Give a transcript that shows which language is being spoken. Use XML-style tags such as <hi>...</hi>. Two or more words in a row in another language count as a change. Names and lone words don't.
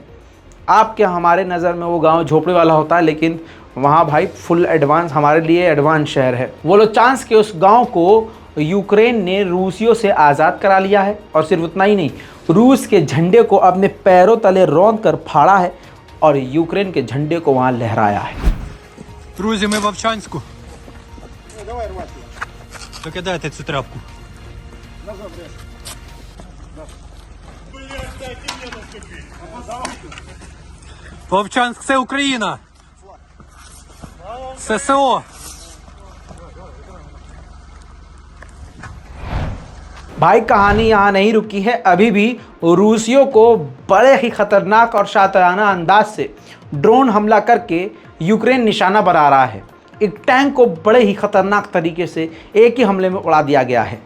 <hi>आपके हमारे नज़र में वो गांव झोपड़ी वाला होता है, लेकिन वहाँ भाई</hi> <en>full advance,</en> <hi>हमारे लिए एडवांस शहर है। वोल्चांस्क के उस गांव को यूक्रेन ने रूसियों से आज़ाद करा लिया है। और सिर्फ उतना ही नहीं, रूस के झंडे को अपने पैरों तले रौंद कर फाड़ा है और यूक्रेन के झंडे को वहाँ लहराया है।</hi> <uk>Друзі, ми в Овчанську. Викидайте цю тряпку. Вовчанськ, це Україна. ССО.</uk> <hi>भाई कहानी यहाँ नहीं रुकी है, अभी भी रूसियों को बड़े ही खतरनाक और शातिराना अंदाज से ड्रोन हमला करके यूक्रेन निशाना बना रहा है। एक टैंक को बड़े ही खतरनाक तरीके से एक ही हमले में उड़ा दिया गया है।</hi>